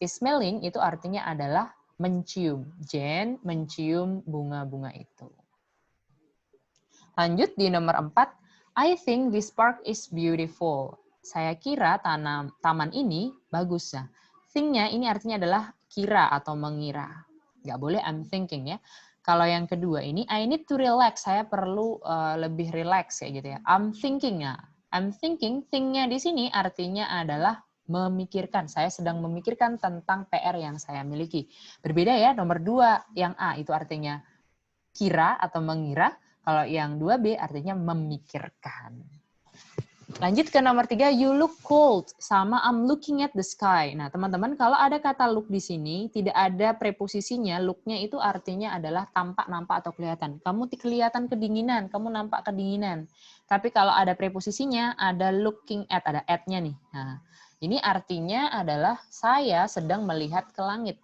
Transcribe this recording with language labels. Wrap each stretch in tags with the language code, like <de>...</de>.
<id>Is smelling itu artinya adalah mencium. Jen mencium bunga-bunga itu. Lanjut di nomor 4,</id> <en>I think this park is beautiful.</en> <id>Saya kira taman ini bagus. Nah, think-nya ini artinya adalah kira atau mengira. Nggak boleh I'm thinking ya. Kalau yang kedua ini,</id> <en>I need to relax.</en> <id>Saya perlu lebih relax ya gitu ya. I'm thinking ya. I'm thinking, think-nya di sini artinya adalah memikirkan. Saya sedang memikirkan tentang PR yang saya miliki. Berbeda ya, nomor 2 yang A itu artinya kira atau mengira. Kalau yang 2B artinya memikirkan. Lanjut ke nomor 3,</id> <en>you look cold, sama I'm looking at the sky.</en> <id>Nah, teman-teman, kalau ada kata look di sini, tidak ada preposisinya, look-nya itu artinya adalah tampak, nampak, atau kelihatan. Kamu kelihatan kedinginan, kamu nampak kedinginan. Tapi kalau ada preposisinya, ada looking at, ada at-nya nih. Nah, Ini artinya adalah saya sedang melihat ke langit.</id>